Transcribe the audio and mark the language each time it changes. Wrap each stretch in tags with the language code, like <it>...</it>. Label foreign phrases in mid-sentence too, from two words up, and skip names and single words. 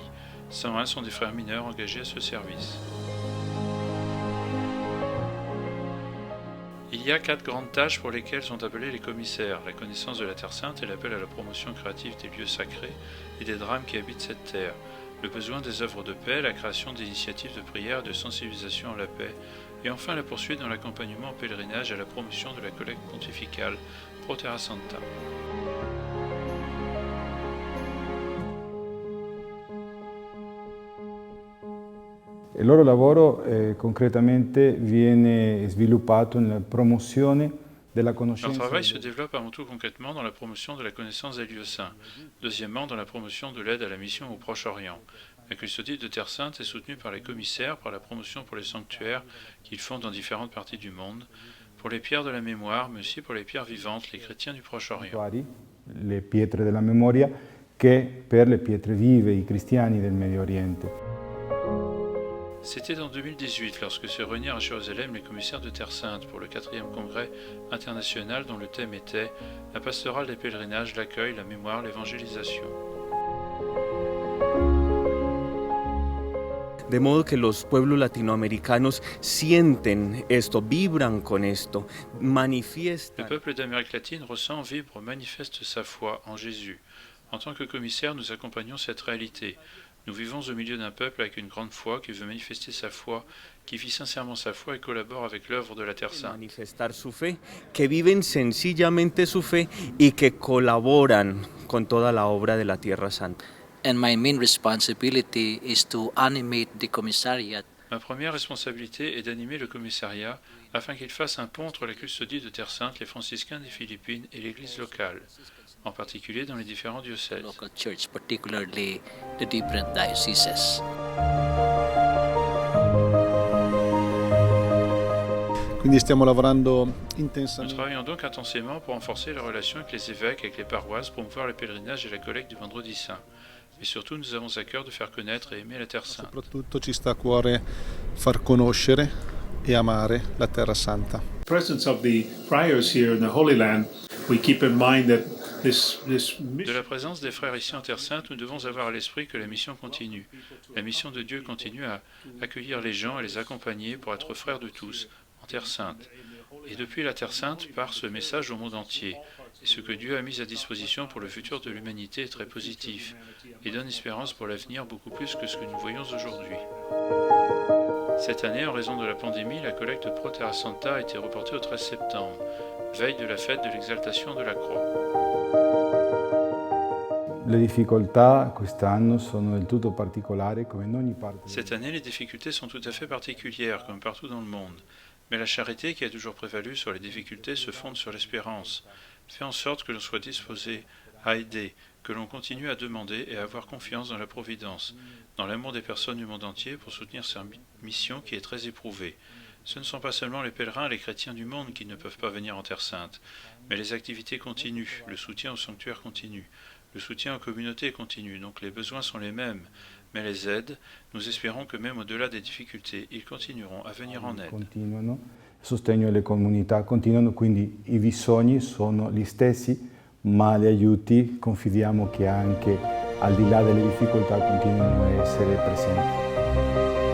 <fr>101 sont des frères mineurs engagés à ce service. Il y a 4 grandes tâches pour lesquelles sont appelés les commissaires: la connaissance de la Terre Sainte et l'appel à la promotion créative des lieux sacrés et des drames qui habitent cette terre, le besoin des œuvres de paix, la création d'initiatives de prière et de sensibilisation à la paix, et enfin la poursuite dans l'accompagnement au pèlerinage et à la promotion de la collecte pontificale Pro Terra Santa.</fr> <it>Il loro lavoro concretamente viene sviluppato nella promozione della</it> <fr>Leur</fr> <it>conoscenza.</it> <fr>travail se développe avant tout concrètement dans la promotion de la connaissance des lieux saints, deuxièmement dans la promotion de l'aide à la mission au Proche-Orient. La custodie de Terre Sainte est soutenue par les commissaires, par la promotion pour les sanctuaires qu'ils font dans différentes parties du monde, pour les pierres de la mémoire, mais aussi pour les pierres vivantes, les chrétiens du Proche-Orient.</fr> <it>Le pietre della memoria, che per le pietre vive, i cristiani del Medio Oriente.</it> <fr>C'était en 2018 lorsque se réunirent à Jérusalem les commissaires de Terre Sainte pour le 4e congrès international dont le thème était la pastorale des pèlerinages, l'accueil, la mémoire, l'évangélisation.</fr> <es>De modo que los pueblos latinoamericanos sienten esto, vibran con esto,</es> <fr>Le</fr> <es>manifiestan.</es> <fr>peuple d'Amérique latine ressent, vibre, manifeste sa foi en Jésus. En tant que commissaires, nous accompagnons cette réalité. Nous vivons au milieu d'un peuple avec une grande foi qui veut manifester sa foi, qui vit sincèrement sa foi et collabore avec l'œuvre de la Terre Sainte.</fr> <es>Manifestar su fe, que viven sencillamente su fe y que colaboran con toda la obra de la Tierra Santa.</es> <en>And my main responsibility is to animate the commissariat</en> <fr>Ma première responsabilité est d'animer le commissariat afin qu'il fasse un pont entre la custodie de Terre Sainte, les franciscains des Philippines et l'Église locale, en particulier dans les différents diocèses.</fr> <en>local church, particularly the different dioceses.</en> <it>Quindi stiamo lavorando</it> <fr>Nous</fr> <it>intensamente.</it> <fr>travaillons donc intensément pour renforcer les relations avec les évêques, avec les paroisses, promouvoir le pèlerinage et la collecte du Vendredi Saint. Mais surtout, nous avons à cœur de faire connaître et aimer la Terre Sainte.</fr> <it>Soprattutto ci sta a cuore far conoscere e amare la Terra Santa.</it> <en>Presence of the friars here in the Holy Land, we keep in mind that this</en> <fr>De la présence des frères ici en Terre Sainte, nous devons avoir à l'esprit que la mission continue. La mission de Dieu continue à accueillir les gens, à les accompagner pour être frères de tous en Terre Sainte. Et depuis la Terre Sainte part ce message au monde entier. Et ce que Dieu a mis à disposition pour le futur de l'humanité est très positif et donne espérance pour l'avenir beaucoup plus que ce que nous voyons aujourd'hui. Cette année, en raison de la pandémie, la collecte Pro Terra Santa a été reportée au 13 septembre, veille de la fête de l'exaltation de la croix.</fr> <it>Le difficoltà quest'anno sono del tutto particolari, come in ogni parte del</it> <fr>Cette année, les difficultés sont tout à fait particulières, comme partout dans le monde. Mais la charité qui a toujours prévalu sur les difficultés se fonde sur l'espérance, fait en sorte que l'on soit disposé à aider, que l'on continue à demander et à avoir confiance dans la providence, dans l'amour des personnes du monde entier pour soutenir cette mission qui est très éprouvée. Ce ne sont pas seulement les pèlerins, les chrétiens du monde qui ne peuvent pas venir en Terre Sainte, mais les activités continuent, le soutien au sanctuaire continue, le soutien aux communautés continue, donc les besoins sont les mêmes, mais les aides, nous espérons que même au-delà des difficultés, ils continueront à venir en aide.</fr> <it>continuano, il sostegno alle comunità continuano, quindi i bisogni sono gli stessi, ma gli aiuti confidiamo che anche al di là delle difficoltà continuino a essere presenti.</it>